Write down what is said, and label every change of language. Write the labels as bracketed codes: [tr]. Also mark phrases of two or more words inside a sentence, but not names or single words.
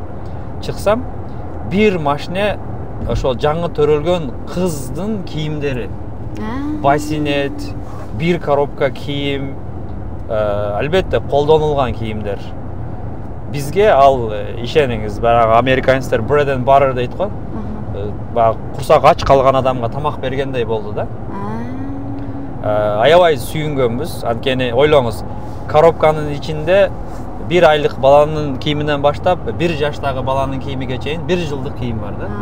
[ky] Чыксам, бир машине ошол жаңы төрөлгөн кыздын кийимдери. Басинет, бир коробка кийим, албетте колдонулган кийимдер. Бизге ал ишениңиз, баягы американецтер [en] bread and butter [ky] дейт го. Баягы курсак ач калган адамга тамак бергендей болду да. Аябай сүйүнгөнбүз. Анткени ойлоңуз, коробканын ичинде 1 aylık баланын кийиминен баштап 1 жаштагы баланын кийимиге чейин 1 жылдык кийим бар да.